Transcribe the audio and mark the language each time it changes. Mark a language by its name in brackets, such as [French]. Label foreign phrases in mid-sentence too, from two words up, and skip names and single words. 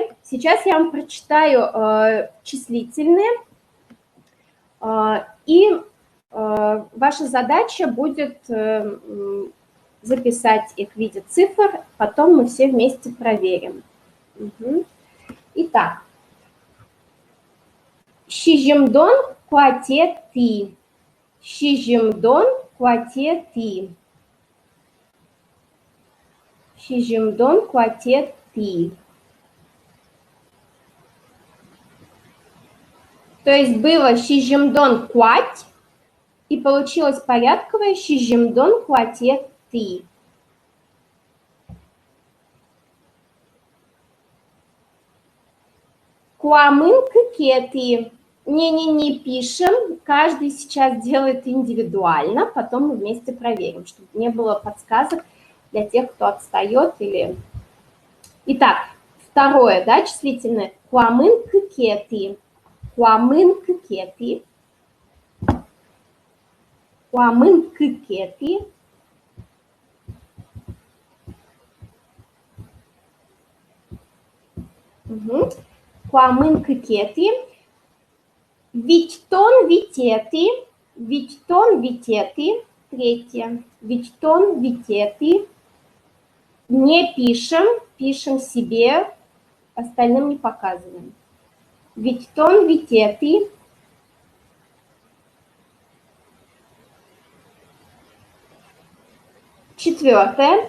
[Russian] Сейчас я вам прочитаю числительные, и ваша задача будет записать их в виде цифр, потом мы все вместе проверим. Угу. Итак, [Udmurt] шижимдон куатети, шижимдон куатети. Шижимдон куатети. [Russian] То есть было [Udmurt] шижимдон куать, [Russian] и получилось порядковое [Udmurt] шижимдон куатети. Куамын кыкети. [Russian] Не пишем, каждый сейчас делает индивидуально, потом мы вместе проверим, чтобы не было подсказок для тех, кто отстает или... Итак, второе, да, числительное. [Udmurt] Куамын кыкети. Куамын кыкети. Куамын кыкети. [Russian] Угу. [Udmurt] Куамын кыкети. Вичтон витети. Вичтон витети. [Russian] Третье. [Udmurt] Вичтон витети. [Russian] Не пишем, пишем себе. остальным не показываем. [Udmurt] Витон, витеты. Четвертое.